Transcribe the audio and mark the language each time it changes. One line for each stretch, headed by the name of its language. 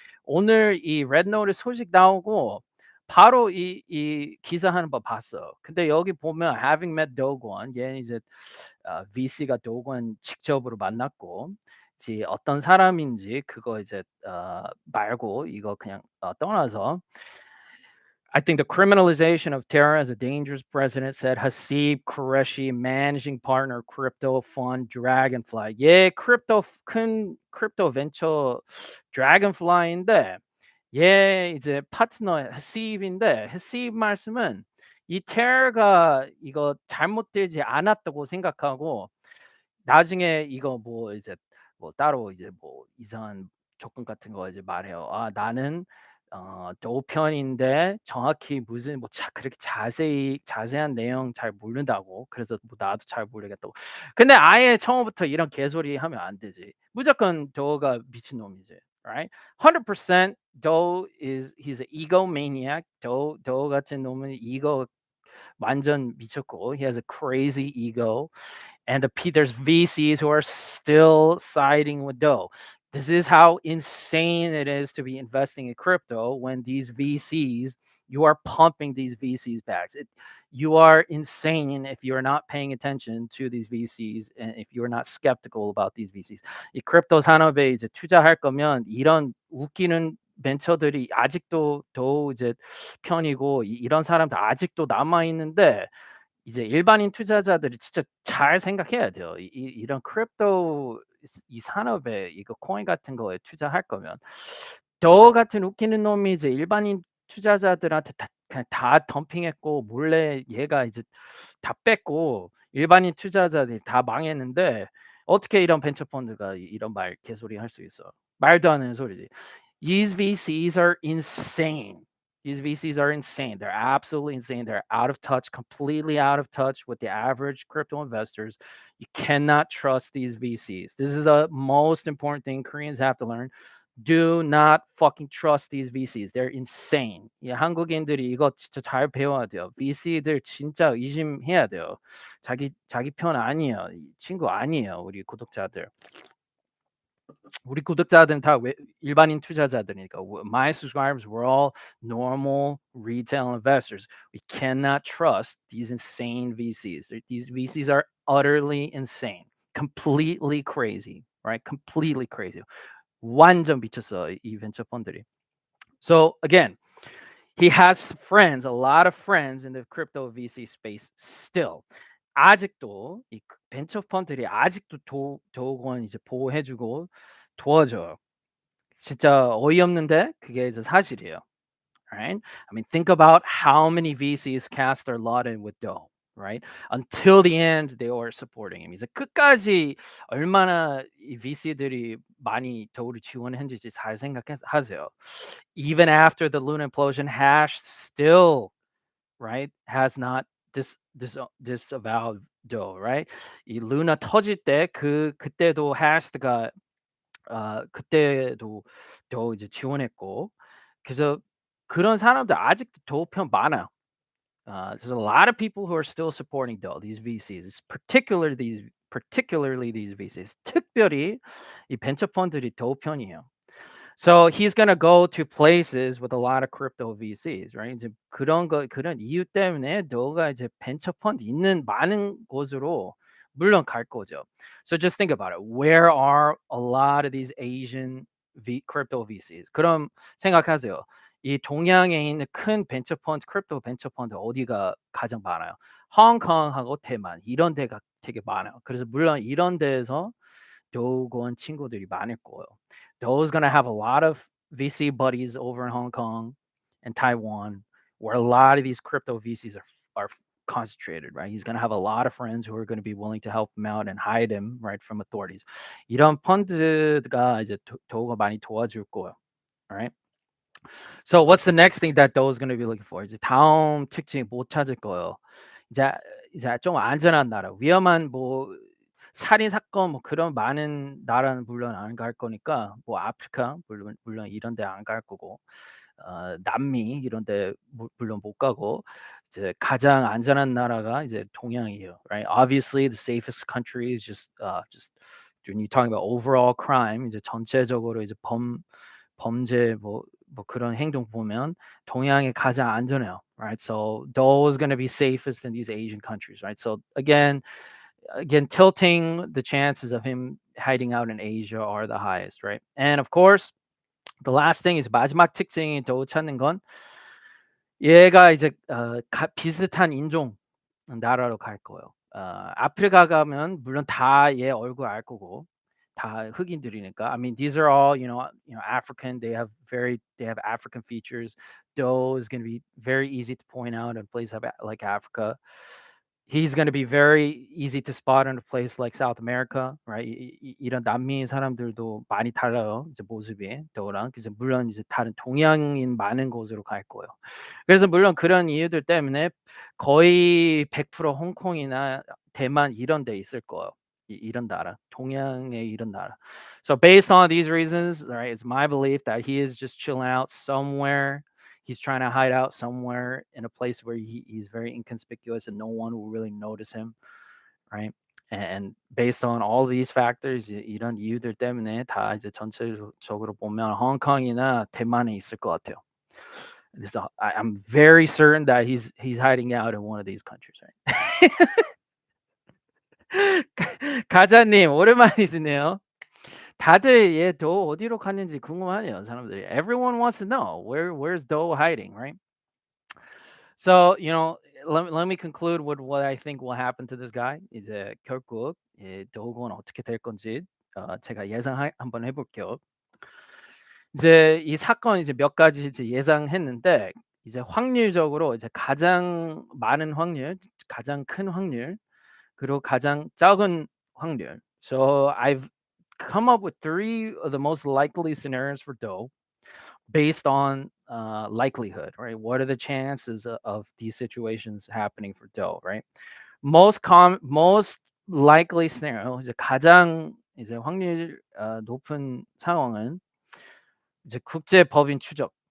Korean: 오늘 이 레드 노티스 소식 나오고 바로 이 기사 하는 거 봤어. 근데 여기 보면
English: having met Do Kwon,
Korean: 얘는 이제 VC가 Do Kwon 직접으로 만났고 이제 어떤 사람인지 그거 이제 말고 이거 그냥 떠나서
English: I think the criminalization of terror as a dangerous precedent, said Hasib Qureshi, managing partner, crypto fund Dragonfly.
Korean: 예, 큰 크립토 벤처 Dragonfly인데, 얘 이제 파트너 Hasib인데, Hasib 말씀은 이 테러가 이거 잘못되지 않았다고 생각하고, 나중에 이거 뭐 이제 뭐 따로 이제 뭐 이상한 조건 같은 거 이제 말해요. "아 나는 노편인데 정확히 무슨 뭐 그렇게 자세한 내용 잘 모른다."고. 그래서 뭐 "나도 잘 모르겠다."고. 근데 아예 처음부터 이런 개소리 하면 안 되지. 무조건 도가 미친놈이지.
English: Right? 100% he's an egomaniac.
Korean: 도 같은 놈은 이거 완전 미쳤고,
English: he has a crazy ego. And there's VCs who are still siding with Doe. This is how insane it is to be investing in crypto when these VCs, you are pumping these VCs back. You are insane if you're not paying attention to these VCs and if you're not skeptical about these VCs.
Korean: 이 크립토 산업에 이제 투자할 거면 이런 웃기는 벤처들이 아직도 더 이제 편이고 이런 사람들 아직도 남아 있는데, 이제 일반인 투자자들이 진짜 잘 생각해야 돼요. 이런 크립토 이 산업에 이거 코인 같은 거에 투자할 거면 저 같은 웃기는 놈이 이제 일반인 투자자들한테 다 그냥 다 덤핑했고, 몰래 얘가 이제 다 뺐고 일반인 투자자들이 다 망했는데, 어떻게 이런 벤처 펀드가 이런 말 개소리 할 수 있어. 말도 안 되는 소리지.
English: These VCs are insane. These VCs are insane. They're absolutely insane. They're out of touch, completely out of touch with the average crypto investors. You cannot trust these VCs. This is the most important thing Koreans have to learn. Do not fucking trust these VCs. They're insane.
Korean: 이 한국인들이 이거 진짜 잘 배워야 돼요. VC들 진짜 의심해야 돼요. 자기 편 아니에요. 친구 아니에요. 우리 구독자들. 우리 구독자들은 다 일반인 투자자들이니까.
English: My subscribers were all normal retail investors. We cannot trust these insane VCs. These VCs are utterly insane, completely crazy, right? Completely crazy.
Korean: 완전 미쳤어 이 벤처 펀드들이.
English: So again, he has friends, a lot of friends in the crypto VC space still.
Korean: 아직도 이 벤처 펀드들이 아직도 도건 이제 보호해주고 도와줘요. 진짜 어이없는데 그게 이제 사실이에요.
English: Right? I mean, think about how many VCs cast their lot in with Doe, right? Until the end, they were supporting him.
Korean: 이제 끝까지 얼마나 이 VC들이 많이 Doe를 지원했는지 잘 생각하세요.
English: Even after the Luna implosion, Hash still, right, has not disavowed Doe, right?
Korean: 이 루나 터질 때 그때도 Hash가 그때도 더 이제 지원했고, 그래서 그런 사람들 아직도 더 편 많아요.
English: There's a lot of people who are still supporting Dell, these VCs, particularly these VCs.
Korean: 특별히 이 벤처 펀드들이 더 편이에요.
English: So he's gonna go to places with a lot of crypto VCs, right?
Korean: 이제 그런 이유 때문에 너가 이제 벤처 펀드 있는 많은 곳으로 물론 갈 거죠.
English: So just think about it. Where are a lot of these Asian crypto VCs?
Korean: 그럼 생각하세요. 이 동양에 있는 큰 벤처 펀드, 크립토 벤처 펀드 어디가 가장 많아요? 홍콩하고 대만 이런 데가 되게 많아요. 그래서 물론 이런 데에서 도건 친구들이 많을 거예요.
English: Do's gonna have a lot of VC buddies over in Hong Kong and Taiwan, where a lot of these crypto VCs are concentrated, right? He's gonna have a lot of friends who are gonna be willing to help him out and hide him, right, from authorities.
Korean: 이런 펀드가 이제 도가 많이 도와줄 거예요.
English: All right. So what's the next thing that Do's gonna be looking for?
Korean: 이제 다음 특징 못 찾을 거예요. 이제 좀 안전한 나라, 위험한 뭐 살인 사건 뭐 그런 많은 나라는 물론 안 갈 거니까, 뭐 아프리카 물론 이런 데 안 갈 거고, 남미 이런 데 물론 못 가고, 이제 가장 안전한 나라가 이제 동양이에요.
English: Right? Obviously the safest country is just when you're talking about overall crime,
Korean: 이제 전체적으로 이제 범죄 뭐 그런 행동 보면 동양이 가장 안전해요.
English: Right? So those going to be safest in these Asian countries, right? So again, tilting the chances of him hiding out in Asia are the highest, right? And of course, the last thing is
Korean: 마지막 특징이 더 찾는 건 얘가 이제 비슷한 인종 나라로 갈 거예요. 아프리카 가면 물론 다 얘 얼굴 알 거고 다 흑인들이니까.
English: I mean, these are all, African. They have African features. Doe is gonna be very easy to point out in places like Africa. He's gonna be very easy to spot in a place like South America, right?
Korean: 이런 남미 사람들도 많이 달라요, 이제 모습이 더우랑. 그래서 물론 이제 다른 동양인 많은 곳으로 갈 거예요. 그래서 물론 그런 이유들 때문에 거의 100% 홍콩이나 대만 이런 데 있을 거예요. 이런 나라, 동양의 이런 나라.
English: So based on these reasons, right, it's my belief that he is just chilling out somewhere. He's trying to hide out somewhere in a place where he's very inconspicuous and no one will really notice him, right? And based on all these factors,
Korean: 이런 이유들 때문에 다 이제 전체적으로 보면 홍콩이나 대만에 있을 것 같아요.
English: So I'm very certain that he's hiding out in one of these countries, right?
Korean: 가자님 오랜만이시네요. 다들 얘 도 어디로 갔는지 궁금하네요, 사람들이.
English: Everyone wants to know where's Do hiding, right? So, let me conclude with what I think will happen to this guy.
Korean: 이제 결국 도건 어떻게 될 건지 제가 한번 해볼게요. 이제 이 사건 이제 몇 가지 이제 예상했는데 이제 확률적으로 이제 가장 많은 확률, 가장 큰 확률, 그리고 가장 적은 확률.
English: So I've come up with three of the most likely scenarios for Doe based on likelihood, right? What are the chances of these situations happening for Doe, right? Most likely scenario
Korean: 이제 가장 이제 확률 높은 상황은 이제 국제 법인 추적.